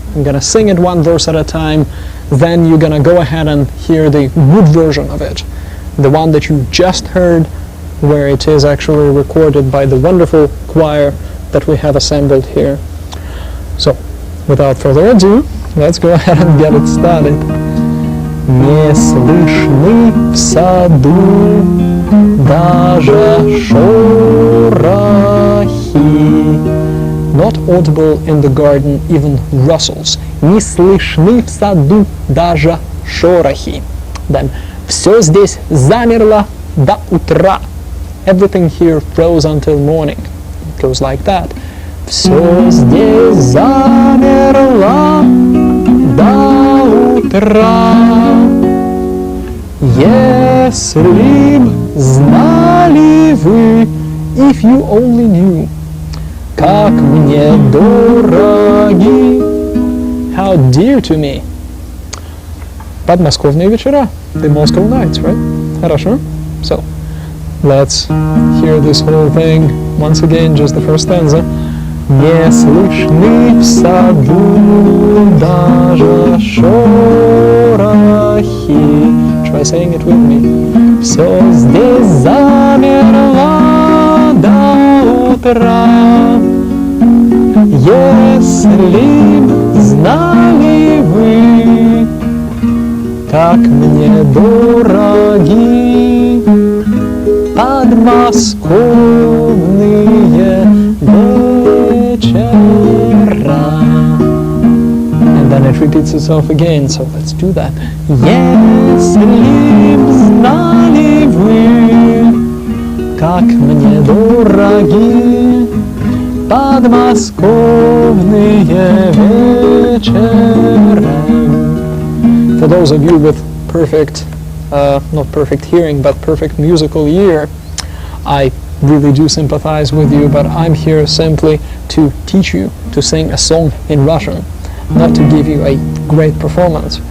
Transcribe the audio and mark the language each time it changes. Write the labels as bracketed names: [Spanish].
[English] I'm going to sing it one verse at a time. Then you're going to go ahead and hear the good version of it, the one that you just heard, where it is actually recorded by the wonderful choir that we have assembled here. So, without further ado, let's go ahead and get it started. [Russian] Не слышны в саду даже шорохи. [English] Not audible in the garden, even rustles. [Russian] Не слышны в саду даже шорохи. [English] Then, [Russian] все здесь замерло до утра. [English] Everything here froze until morning. It goes like that. [Russian] Все здесь замерло до утра. Если б знали вы, [English] if you only knew, [Russian] как мне дороги, [English] how dear to me. [Russian] Подмосковные вечера, [English] the Moscow nights, right? [Russian] Хорошо? [English] So, let's hear this whole thing once again, just the first stanza. [Russian] Не слышны в саду даже шорохи. [English] Try saying it with me. [Russian] Все здесь замерло до утра. Если б знали вы, как мне дороги подмосковные вечера. [English] And then it repeats itself again, so let's do that. [Russian] Если б знали вы, как мне дороги подмосковные вечера. [English] For those of you with perfect, not perfect hearing, but perfect musical ear, I really do sympathize with you, but I'm here simply to teach you to sing a song in Russian, not to give you a great performance.